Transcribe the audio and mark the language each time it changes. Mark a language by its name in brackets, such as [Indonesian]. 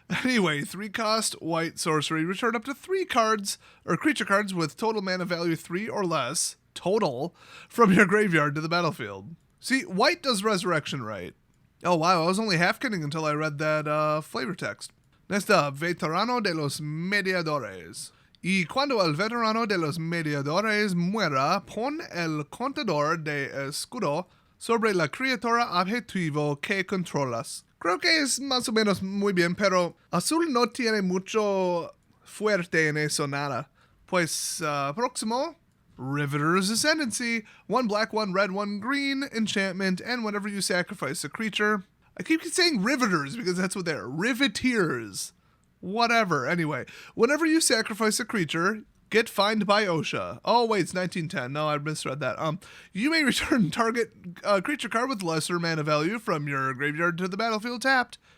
[English] Anyway, 3-cost white sorcery. Return up to 3 cards, or creature cards with total mana value 3 or less, total, from your graveyard to the battlefield. See, white does resurrection right. Oh, wow. I was only half kidding until I read that flavor text. Next up, Veterano de los Mediadores. [Spanish] Y cuando el veterano de los mediadores muera, pon el contador de escudo sobre la criatura objetivo que controlas. Creo que es más o menos muy bien, pero azul no tiene mucho fuerte en eso nada. Pues, próximo, Riveter's Ascendancy. [English] 1 black, 1 red, 1 green, enchantment, and whenever you sacrifice a creature. I keep saying riveters because that's what they're. Riveteers. Whatever. Anyway, whenever you sacrifice a creature, get fined by OSHA. Oh, wait, it's 1910. No, I misread that. You may return target creature card with lesser mana value from your graveyard to the battlefield tapped.